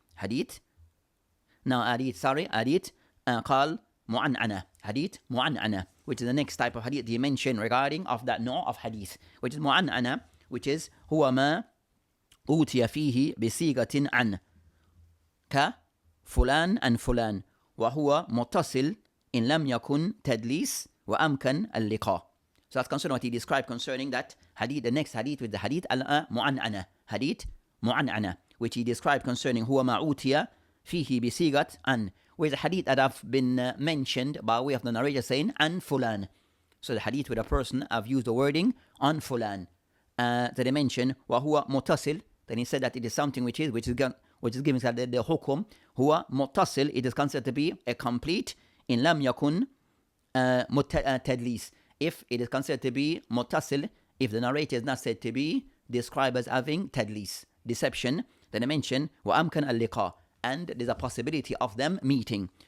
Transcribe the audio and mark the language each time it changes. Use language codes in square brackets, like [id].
[en] Hadith قال mu'an'ana. Hadith mu'an'ana, which is the next type of hadith he mentioned regarding of that no of hadith, which is mu'an'ana, which is [ar] huwa ma أوتي فيه بصيغة عن فلان and فلان وهو متصل إن لم يكن تدليس وأمكن اللقاء. [en] So that's concerning what he described concerning that hadith, the next hadith with the hadith al-mu'an'ana, hadith mu'an'ana, which he described concerning [ar] هو ما أوتي فيه بصيغة أن, [en] with the hadith that have been mentioned by way of the narrator saying [ar] أن فلان. [en] So the hadith with a person have used the wording on fulan. That they mention [ar] وهو متصل, [en] then he said that it is something which is giving the hukum [ar] هو متصل, [en] it is considered to be a complete in [ar] لم يكن تدليس, [en] if it is considered to be متصل, if the narrator is not said to be described as having tadlis, deception, then they mention [ar] وأمكن اللقاء, [en] and there's a possibility of them meeting.